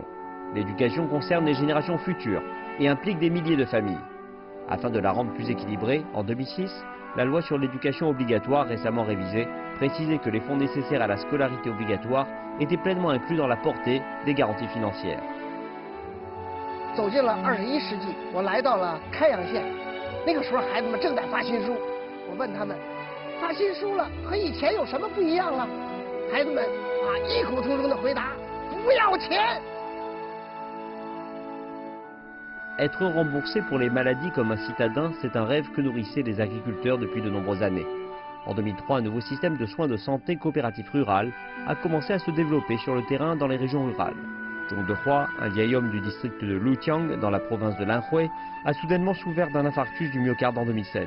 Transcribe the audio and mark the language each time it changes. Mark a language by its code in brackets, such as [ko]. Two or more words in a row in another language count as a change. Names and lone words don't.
[fr] L'éducation concerne les générations futures et implique des milliers de familles. Afin de la rendre plus équilibrée, en 2006, la loi sur l'éducation obligatoire, récemment révisée, précisait que les fonds nécessaires à la scolarité obligatoire étaient pleinement inclus dans la portée des garanties financières. [zh] 走进了21世纪，我来到了开阳县，那个时候孩子们正在发新书，我问他们，发新书了和以前有什么不一样啊？孩子们异口同声的回答，不要钱。 [fr] Être remboursé pour les maladies comme un citadin, c'est un rêve que nourrissaient les agriculteurs depuis de nombreuses années. En 2003, un nouveau système de soins de santé coopératif rural a commencé à se développer sur le terrain dans les régions rurales. Zhong Dehua, un vieil homme du district de Luqiang, dans la province de Lanhui, a soudainement souffert d'un infarctus du myocarde en 2007.